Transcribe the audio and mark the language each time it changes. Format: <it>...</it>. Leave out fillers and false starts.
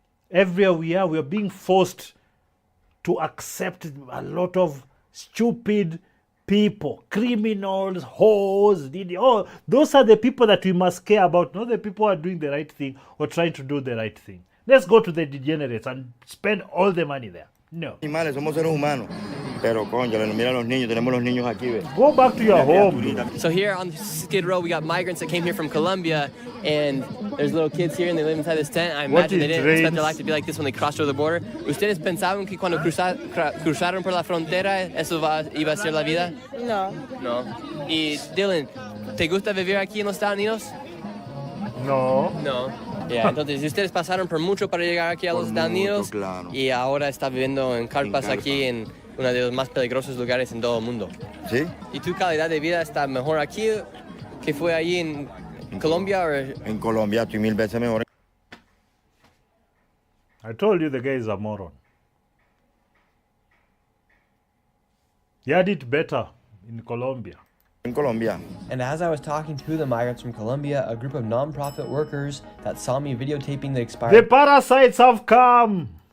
<en>Everywhere we are being forced to accept a lot of stupid people, criminals, whores, those are the people that we must care about, not the people who are doing the right thing or trying to do the right thing. Let's go to the degenerates and spend all the money there. No.</en> <es>Animales, somos seres humanos. Pero, coño, mira los niños, tenemos los niños aquí, ¿ves?</es> <en>Go back to your home. So here on Skidrow, we got migrants that came here from Colombia, and there's little kids here, and they live inside this tent. I imagine they didn't expect their life to be like this when they crossed over the border.</en> <es>¿Ustedes pensaban que cuando cruzaron por la frontera, eso iba a ser la vida? No. No. Y Dylan, ¿te gusta vivir aquí en los Estados Unidos? No. No. Yeah, entonces ustedes pasaron por mucho para llegar aquí a los Estados Unidos, claro. Y ahora está viviendo en carpas aquí en uno de los más peligrosos lugares en todo el mundo. ¿Sí? ¿Y tu calidad de vida está mejor aquí que fue allí en Colombia? En Colombia estoy 1000 veces mejor.</es> <en>I told you the guy is a moron. He had it better in Colombia.</en> <es>En Colombia.</es> <en>And as I was talking to the migrants from Colombia, a group of non-profit workers that saw me videotaping the expired The parasites have come.</en>